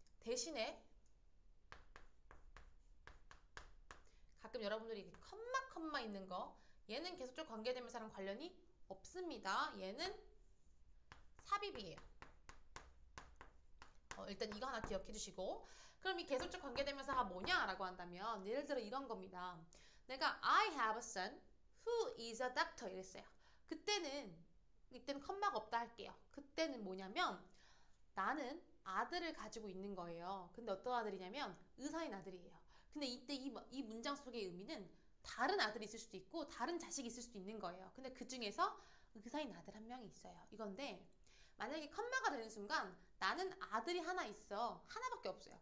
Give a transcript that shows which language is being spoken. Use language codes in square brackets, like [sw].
[ko] 대신에 가끔 여러분들이 컴마 있는 거 얘는 계속적 관계대명사랑 관련이 없습니다. 얘는 삽입이에요. 일단 이거 하나 기억해 주시고 그럼 이 계속적 관계대명사가 뭐냐라고 한다면 예를 들어 이런 겁니다. 내가 [en] I have a son who is a doctor [ko] 이랬어요. 이때는 컴마가 없다 할게요. 그때는 뭐냐면 나는 아들을 가지고 있는 거예요. 근데 어떤 아들이냐면 의사인 아들이에요. 근데 이때 이 문장 속의 의미는 다른 아들이 있을 수도 있고 다른 자식이 있을 수도 있는 거예요. 근데 그 중에서 의사인 아들 한 명이 있어요. 이건데 만약에 컴마가 되는 순간 나는 아들이 하나 있어. 하나밖에 없어요.